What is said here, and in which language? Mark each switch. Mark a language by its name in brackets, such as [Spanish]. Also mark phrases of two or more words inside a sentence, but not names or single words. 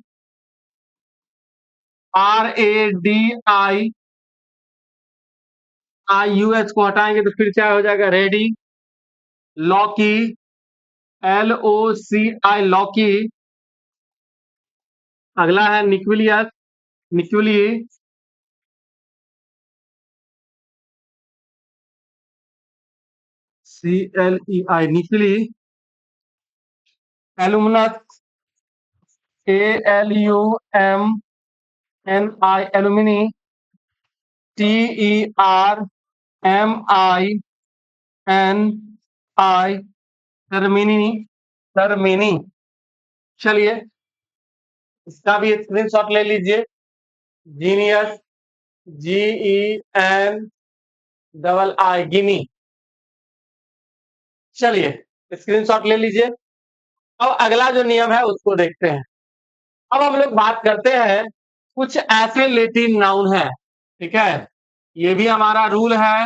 [Hindi] RADI, IUS को हटाएंगे तो फिर क्या हो जाएगा? रेडी। लॉकी। LOCI लॉकी। अगला है न्यूक्लियस, न्यूक्ली, CLEI न्यूक्ली। एलुमिनस, ALUMNI एलुमिनी। TERMINI टर्मिनी, टर्मिनी। चलिए इसका भी स्क्रीनशॉट ले लीजिए। जीनियस, GENII गिनी। चलिए स्क्रीनशॉट ले लीजिए। अब अगला जो नियम है उसको देखते हैं। अब हम लोग बात करते हैं कुछ ऐसे लेटिन नाउन है, ठीक है, ये भी हमारा रूल है।